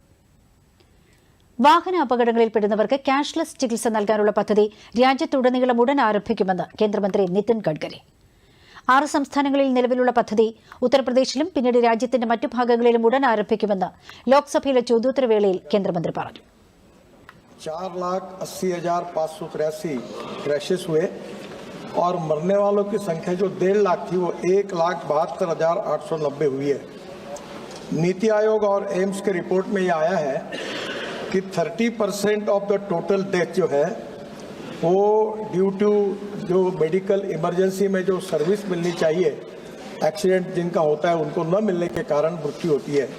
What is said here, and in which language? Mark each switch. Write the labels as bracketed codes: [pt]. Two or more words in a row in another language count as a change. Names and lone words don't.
[ml] വാഹന അപകടങ്ങളിൽപ്പെടുന്നവർക്ക് ക്യാഷ്ലെസ് ചികിത്സ നൽകാനുള്ള പദ്ധതി രാജ്യത്തുടനീളം ഉടൻ ആരംഭിക്കുമെന്ന് കേന്ദ്രമന്ത്രി നിതിൻ ഗഡ്കരി. 6 സംസ്ഥാനങ്ങളിൽ നിലവിലുള്ള പദ്ധതി ഉത്തർപ്രദേശിലും പിന്നീട് രാജ്യത്തിന്റെ മറ്റു ഭാഗങ്ങളിലും ഉടൻ ആരംഭിക്കുമെന്ന് ലോക്സഭയിലെ ചോദ്യോത്തരവേളയിൽ കേന്ദ്രമന്ത്രി പറഞ്ഞു. [hi] 4,80,583 क्रैशेस हुए और मरने वालों की संख्या जो 1.5 लाख थी वो 1,72,890 हुई है. नीति आयोग और एम्स के रिपोर्ट में ये आया है कि 30% [en] of the total death [hi] जो है वो [en] due to [hi] जो [en] medical emergency [hi] में जो सर्विस मिलनी चाहिए, एक्सीडेंट जिनका होता है उनको न मिलने के कारण मृत्यु होती है.